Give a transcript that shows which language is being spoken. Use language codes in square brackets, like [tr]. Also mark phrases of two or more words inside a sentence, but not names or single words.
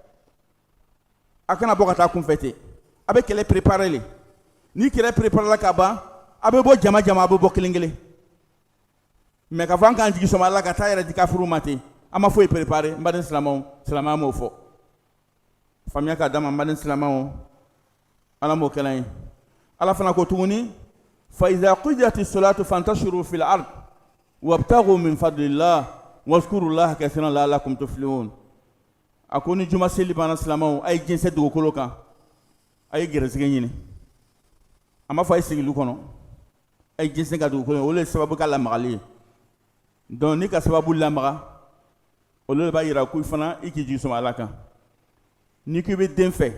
[bm] a kana bɔ ka taa kunfɛ ten a bɛ kɛlɛ préparer le ni kɛlɛ préparer la ka ban a bɛ bɔ jama jama a bɛ bɔ kelen kelen mais ka fɔ an k'an jigi sɔmɔ ala ka taa yɛrɛ di kafiriw ma ten an ma foyi préparer n baden silamɛw silamɛya m'o fɔ faamuya ka d'a ma n baden silamɛw ala m'o kɛla ye ala fana ko tuguni [ar] فإذا قضيت الصلاة فانتشروا في الأرض وابتغوا من فضل الله واذكروا الله كثيرا لعلكم تفلحون [bm] a ko ni juma seli banna silamɛw a ye jɛnsɛ dugukolo kan a ye gɛrɛsɛgɛ ɲini a ma fɔ a ye sigi lu kɔnɔ a ye jɛnsɛ ka dugukolo olu ye sababu ka lamagali ye donc ni ka sababu lamaga olu de b'a yira ko fana i k'i jigi sɔmɔ ala kan ni ko i bɛ den fɛ